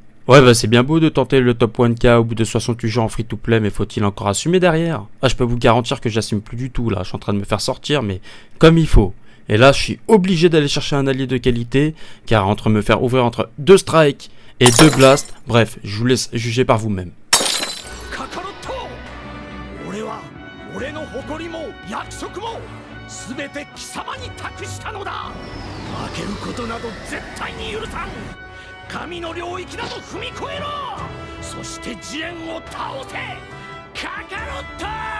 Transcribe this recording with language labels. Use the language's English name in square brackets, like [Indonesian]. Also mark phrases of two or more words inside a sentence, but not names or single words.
[French] Ouais, bah c'est bien beau de tenter le top 1K au bout de 68 jours en free-to-play, mais faut-il encore assumer derrière? Ah, je peux vous garantir que j'assume plus du tout là, je suis en train de me faire sortir, mais comme il faut. Et là, je suis obligé d'aller chercher un allié de qualité, car entre me faire ouvrir entre 2 strikes et 2 blasts, bref, je vous laisse juger par vous-même. [Japanese] カカロット、俺は俺の誇りも約束も全て貴様に託したのだ。負けることなど絶対に許さん。神の領域など踏み越えろ。そしてジレンを倒せ、カカロット。